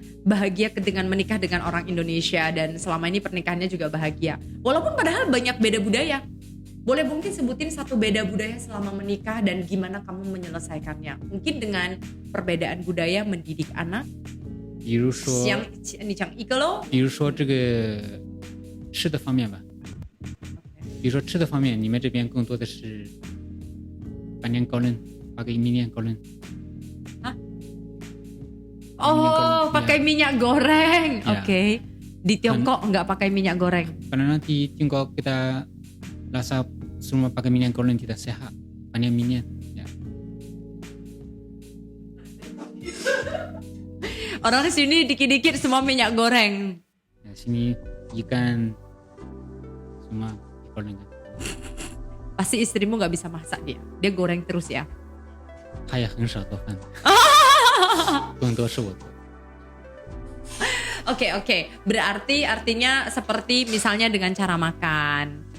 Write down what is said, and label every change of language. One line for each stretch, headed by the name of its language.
Indonesian: bahagia dengan menikah dengan orang Indonesia dan selama ini pernikahannya juga bahagia. Walaupun padahal banyak beda budaya. Boleh mungkin sebutin satu beda budaya selama menikah dan gimana kamu menyelesaikannya? Mungkin dengan perbedaan budaya mendidik anak.
Chinese: 比如说你讲一个咯。比如说这个吃的方面吧。比如说吃的方面，你们这边更多的是
Indonesian: pakai minyak goreng. Oh, pakai minyak goreng. Oke. Di Tiongkok nggak pakai minyak goreng. Karena nanti Tiongkok kita rasa semua pakai minyak goreng tidak sehat. Banyak minyak. Ya. Orang sini dikit-dikit semua minyak goreng. Ya, sini ikan semua goreng. Pasti istrimu nggak bisa masak dia goreng terus ya.
Chinese: 他也很少做饭，更多是我做。
Indonesian: Oke. Berarti artinya seperti misalnya dengan cara makan.